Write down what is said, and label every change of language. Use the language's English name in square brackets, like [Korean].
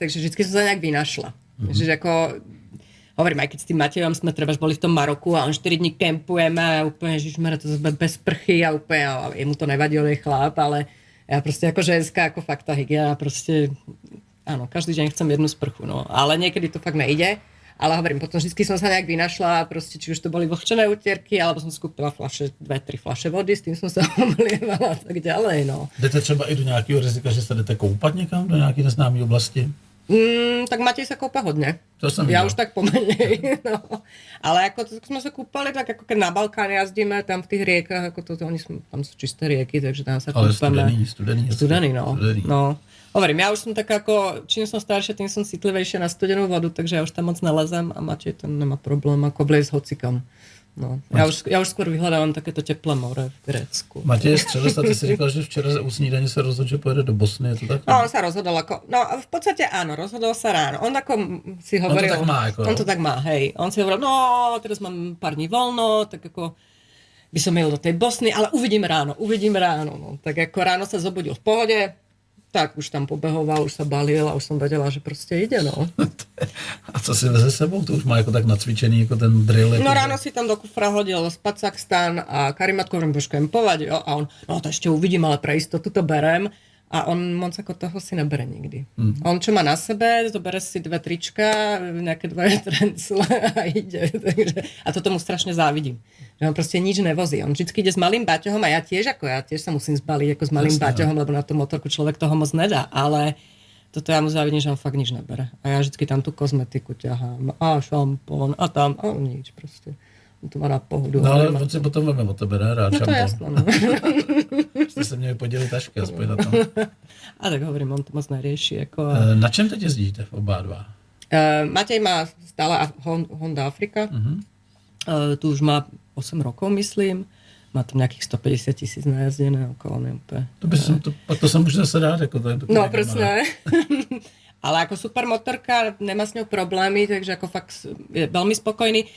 [Slovak] Takže vždycky som sa nejak vynašla. Že ako, hovorím, aj keď s tým Matejom sme trebáž boli v tom Maroku a on 4 dní kempujeme a úplne, ježišmarja, to bez sprchy a úplne, a jemu to nevadí, on je chlap, ale ja proste ako ženská, ako fakt tá hygiena, proste, áno, každý deň chcem jednu sprchu, no. Ale niekedy to fakt nejde. Ale hovorím, potom vždy som sa nejak vynašla, proste, či už to boli vlhčené utierky, alebo som skúpila 2-3 fľaše vody, s tým som sa omlievala a tak ďalej, no. [Czech] Jdete třeba i do nějakého rizika, že se jdete koupat někam do nějaké neznámé oblasti? [Slovak] Tak Matej sa kúpa hodne. To som ja videl. už tak pomenej. No. Ale ako sme sa kúpali, tak ako keď na Balkán jazdíme, tam v tých riekach, ako oni sú, tam sú čisté rieky, takže tam sa kúpame. Ale studený. No. Hovorím, ja už som tak ako, čím som staršia, tým som citlivejšia na studenú vodu, takže ja už tam moc nelezem a Matej tam nemá problém ako vliesť hocikam. No. Ja už skôr vyhľadávam takéto teplé more v Grécku. [Czech] Matěj Střelec, a ty si říkal, že včera u snídaně se rozhodl, že pojede do Bosny, je to tak? [Slovak] No, on sa rozhodol ako, no v podstate áno, rozhodol sa ráno. On ako si hovoril... On to tak má, hej. On si hovoril, no, teraz mám pár dní voľno, tak ako by som jel do tej Bosny, ale uvidím ráno. No. Tak ako ráno sa zobudil v pohode, tak už tam pobehoval, už sa balil a už som vedela, že proste ide, no. [Czech] A co si veze sebou? To už má jako tak nacvičený, jako ten drill. [Slovak] No ráno si tam do kufra hodil spacák stan a Karimatko, že budeš kempovať, jo? A on, no to ešte uvidím, ale pre istotu to berem. A on moc ako toho si nebere nikdy. On čo má na sebe, zobere si 2 trička, nejaké 2 trencle a ide. Takže, a toto mu strašne závidím. Že on proste nič nevozí. On vždycky ide s malým baťohom a ja tiež sa musím zbaliť ako s malým baťohom, lebo na tú motorku človek toho moc nedá. Ale toto ja mu závidím, že on fakt nič nebere. A ja vždycky tam tú kozmetiku ťahám. A šampón a tam. A nič proste. To má na pohodu. [Czech] No ale on si potom veme o tebe, ne? Rád [Slovak] no to je jasné, no. [Czech] Jste se měli podělit tašky aspoň na tom. [Slovak] A tak hovorím, on to moc nerieši. Jako... [Czech] Na čem teď jezdíte oba dva? [Slovak] Matej má stále Honda Afrika. Tu už má 8 rokov, myslím. Má tam nejakých 150 000 najazdené okolo úplne. To sa môže zase dát. Jako to je no, presne. Ale ako super motorka, nemá s ňou problémy, takže ako fakt je veľmi spokojný.